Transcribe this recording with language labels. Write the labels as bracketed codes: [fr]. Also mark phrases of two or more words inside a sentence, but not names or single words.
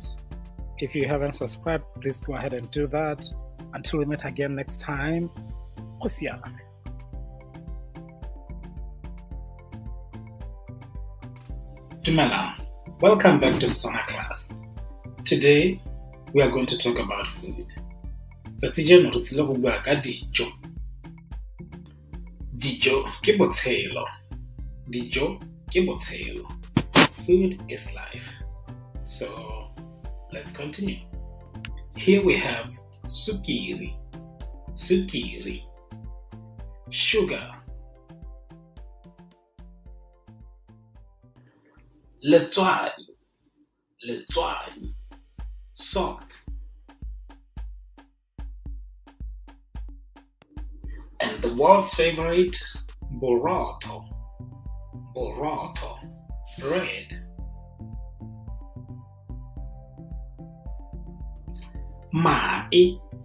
[en] If you haven't subscribed, please go ahead and do that. Until we meet again next time, Kusiane. [tn] Dumelang. [en] Welcome back to Stoner Class. Today, we are going to talk about food. [tn] Tsatsi re tsile go bua ka dijo. Dijo ke botshelo. Dijo ke botshelo. [en] Food is life. So, let's continue. Here we have sukiri. [tn] Sukiri. Sugar. Letswai. Letswai. [en] Salt. And the world's favorite, burrito. [tn] Burrito. Bread. Mae.